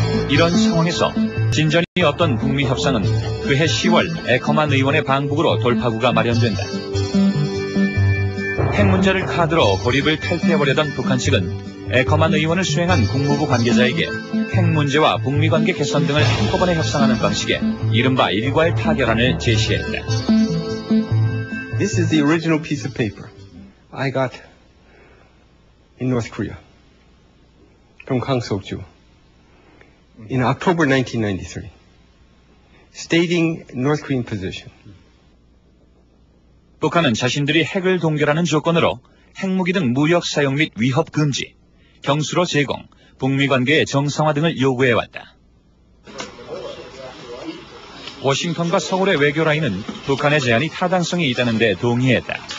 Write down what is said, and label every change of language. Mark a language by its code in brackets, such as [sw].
[ko] 이런 상황에서 진전이 없던 북미 협상은 그해 10월 에커만 의원의 방북으로 돌파구가 마련된다. 핵 문제를 카드로 고립을 탈퇴해보려던 북한 측은 에커만 의원을 수행한 국무부 관계자에게 핵 문제와 북미 관계 개선 등을 한꺼번에 협상하는 방식의 이른바 일괄 타결안을 제시했다. [en] This is the original piece of paper I got in North Korea from Kang Sok-ju in October 1993, stating North Korean position. [ko] 북한은 자신들이 핵을 동결하는 조건으로 핵무기 등 무력 사용 및 위협 금지, 경수로 제공, 북미 관계의 정상화 등을 요구해왔다. 워싱턴과 서울의 외교 라인은 북한의 제안이 타당성이 있다는 데 동의했다.